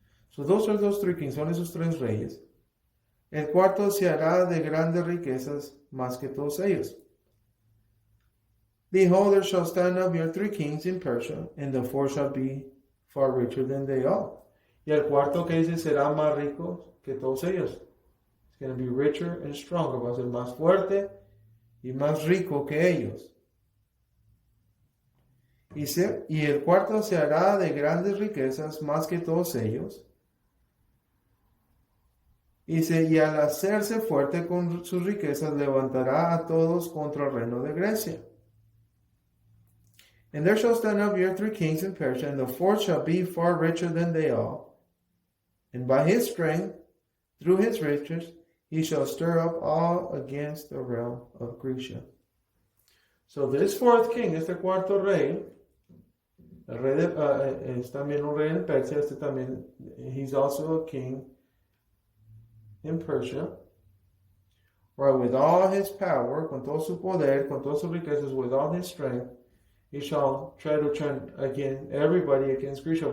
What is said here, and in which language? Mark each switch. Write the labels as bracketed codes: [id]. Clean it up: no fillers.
[en] So those are those 3 kings, [es] son esos 3 reyes. El cuarto se hará de grandes riquezas más que todos ellos. [en] Behold, there shall stand up your 3 kings in Persia, and the 4 shall be far richer than they all. [es] Y el cuarto que dice será más rico que todos ellos. [en] It's going to be richer and stronger. [es] Va a ser más fuerte y más rico que ellos. Y el cuarto se hará de grandes riquezas más que todos ellos. Y al hacerse fuerte con sus riquezas, levantará a todos contra el reino de Grecia. [en] And there shall stand up your 3 kings in Persia, and the 4th shall be far richer than they all. And by his strength, through his riches, he shall stir up all against the realm of Grecia. So this 4th king, [es] este cuarto rey, el rey es también un rey en Persia, [en] he's also a king in Persia, where with all his power, [es] con todo su poder, con todas sus riquezas, [en] with all his strength, he shall try to turn again everybody against Grecia.